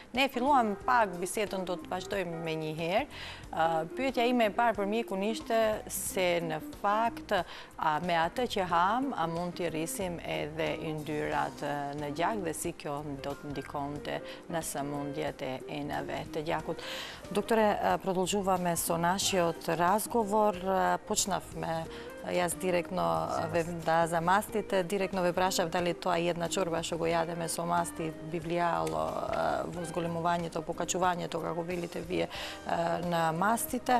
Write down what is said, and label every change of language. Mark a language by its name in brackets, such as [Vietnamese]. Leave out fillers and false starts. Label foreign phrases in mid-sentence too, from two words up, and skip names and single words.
[Albanian] Ne filluam pak bisedën, do të vazhdojmë me një herë. Pyetja ime e parë për mjekun ishte se në fakt me atë që ham, a mund të rrisim edhe yndyrat në gjak dhe si kjo do të ndikonte në sëmundjet e enëve të gjakut. Doktore, [Macedonian] продолжуваме со нашиот разговор. Почнавме јас директно за мастите, директно ве прашав дали тоа една чорба што го јадеме со масти би влијало во зголемувањето, покачувањето, како велите вие, на мастите.